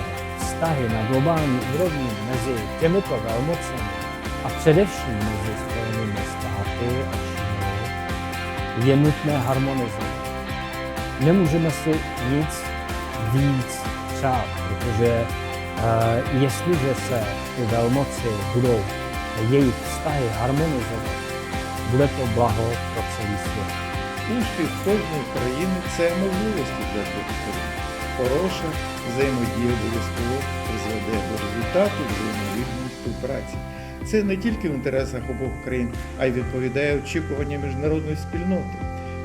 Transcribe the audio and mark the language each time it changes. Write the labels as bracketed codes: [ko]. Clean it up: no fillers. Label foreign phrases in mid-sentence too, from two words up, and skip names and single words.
[cs] vztahy na globální úrovni mezi těmito velmocemi a především mezi Spojenými státy a Čínou je nutné harmonizovat. Nemůžeme si nic víc přát, protože jestliže se ty velmoci budou jejich vztahy harmonizovat, bude to blaho pro celý svět. [uk] Успіх кожної країни – це можливості для тих сторін. хороша взаємодія обов'язково призведе до результату взаємовигідної співпраці. Це не тільки в інтересах обох країн, а й відповідає очікуванням міжнародної спільноти.